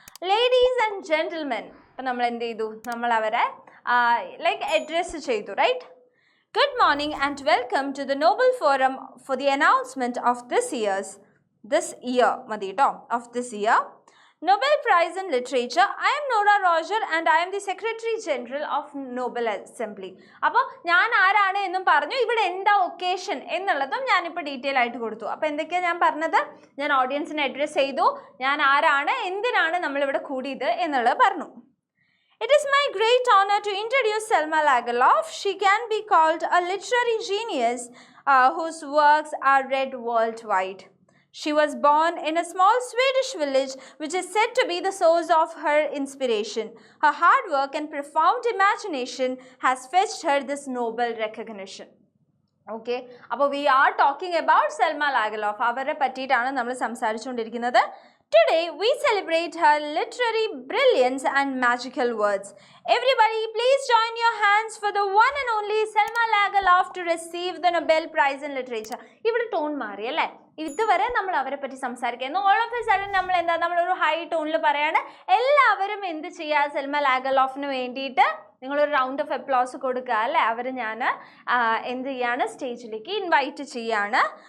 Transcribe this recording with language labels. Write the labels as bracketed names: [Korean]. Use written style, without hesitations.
[English] Ladies and gentlemen. [Malayalam] അപ്പം നമ്മൾ എന്ത് ചെയ്തു? നമ്മൾ അവരെ ലൈക്ക് അഡ്രസ്സ് ചെയ്തു, right? [English] good morning and welcome to the Nobel forum for the announcement of this year [Malayalam] മതി കേട്ടോ, [English] Of this year Nobel Prize in Literature. I am Nora Roger and I am the Secretary General of Nobel Assembly. [Malayalam] അപ്പോൾ ഞാൻ ആരാണ് എന്നും പറഞ്ഞു, ഇവിടെ എന്താ occasion എന്നുള്ളതും ഞാനിപ്പോൾ ഡീറ്റെയിൽ ആയിട്ട് കൊടുത്തു. അപ്പോൾ എന്തൊക്കെയാണ് ഞാൻ പറഞ്ഞത്? ഞാൻ ഓഡിയൻസിനെ അഡ്രസ്സ് ചെയ്തു, ഞാൻ ആരാണ്, എന്തിനാണ് നമ്മളിവിടെ കൂടിയത് എന്നുള്ളത് പറഞ്ഞു. [English] It is my great honor to introduce Selma Lagerlöf. She can be called a literary genius whose works are read worldwide. She was born in a small Swedish village which is said to be the source of her inspiration. Her hard work and profound imagination has fetched her this Nobel recognition. Okay, അപ്പോൾ we are talking about Selma Lagerlöf. [Malayalam] അവരെ പറ്റിയിട്ടാണ് നമ്മൾ സംസാരിച്ചുകൊണ്ടിരിക്കുന്നത്. [English] Today we celebrate her literary brilliance and magical words. Everybody please join your hands for the one and only Selma Lagerlöf to receive the Nobel Prize in Literature. [Malayalam] ഇവിടെ tone മാറി അല്ലേ? ഇതുവരെ നമ്മൾ അവരെ പറ്റി സംസാരിക്കുന്നു. [English] all of a sudden [Malayalam] നമ്മളൊരു high ടോണിൽ പറയാണ്. എല്ലാവരും എന്ത് ചെയ്യുക? സെൽമ ലാഗർലോഫിന് വേണ്ടിയിട്ട് നിങ്ങളൊരു റൗണ്ട് ഓഫ് അപ്ലോസ് കൊടുക്കുക അല്ലേ. അവർ ഞാൻ എന്ത് ചെയ്യാണ്? സ്റ്റേജിലേക്ക് ഇൻവൈറ്റ് ചെയ്യാണ്.